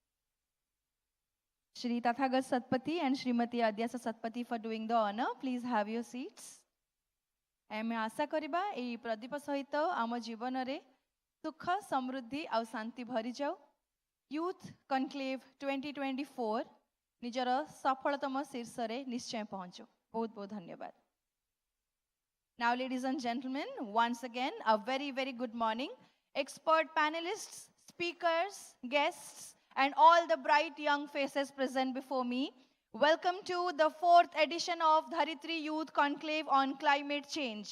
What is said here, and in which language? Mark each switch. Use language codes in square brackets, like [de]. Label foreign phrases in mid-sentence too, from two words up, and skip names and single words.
[en] Shri Tathagat Satpathy and Srimati Adyasa Satpathy for doing the honor. Please have your seats. [or] ଆମେ ଆଶା କରିବା ଏହି ପ୍ରଦୀପ ସହିତ ଆମ ଜୀବନରେ ସୁଖ ସମୃଦ୍ଧି ଆଉ ଶାନ୍ତି ଭରିଯାଉ। ୟୁଥ୍ କନକ୍ଲେଭ୍ 2024 ନିଜର ସଫଳତମ ଶୀର୍ଷରେ ନିଶ୍ଚୟ ପହଞ୍ଚୁ। ବହୁତ ବହୁତ ଧନ୍ୟବାଦ। [en] Now, ladies and gentlemen, once again, a very, very good morning. Expert panelists, speakers, guests, and all the bright young faces present before me. Welcome to the 4th edition of Dharitri Youth Conclave on Climate Change.